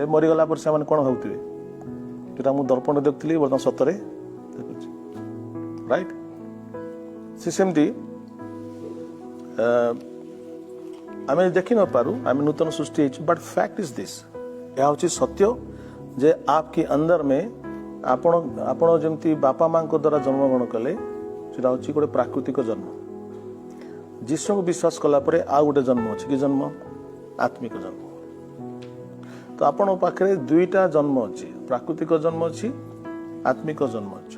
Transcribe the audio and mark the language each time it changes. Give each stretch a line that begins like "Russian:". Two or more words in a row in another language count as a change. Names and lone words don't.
Odia: ମରିଗଲା ପରେ ସେମାନେ କ'ଣ ଭାବୁଥିବେ ଯେଉଁଟା ମୁଁ ଦର୍ପଣ ଦେଖୁଥିଲି ବର୍ତ୍ତମାନ ସତରେ ଦେଖୁଛି। ରାଇଟ୍। ସେ ସେମିତି ଆମେ ଦେଖି ନପାରୁ ଆମେ ନୂତନ ସୃଷ୍ଟି ହେଇଛୁ
English: but fact is this
Odia: ଏହା ହେଉଛି ସତ୍ୟ ଯେ
Hindi: आपके अंदर में
Odia: ଆପଣ ଯେମିତି ବାପା ମାଙ୍କ ଦ୍ୱାରା ଜନ୍ମଗ୍ରହଣ କଲେ ସେଟା ହେଉଛି ଗୋଟେ ପ୍ରାକୃତିକ ଜନ୍ମ। ଯୀଶୁଙ୍କୁ ବିଶ୍ୱାସ କଲା ପରେ ଆଉ ଗୋଟେ ଜନ୍ମ ଅଛି କି ଜନ୍ମ ଆତ୍ମିକ ଜନ୍ମ। ତ ଆପଣଙ୍କ ପାଖରେ ଦୁଇଟା ଜନ୍ମ ଅଛି ପ୍ରାକୃତିକ ଜନ୍ମ ଅଛି ଆତ୍ମିକ ଜନ୍ମ ଅଛି।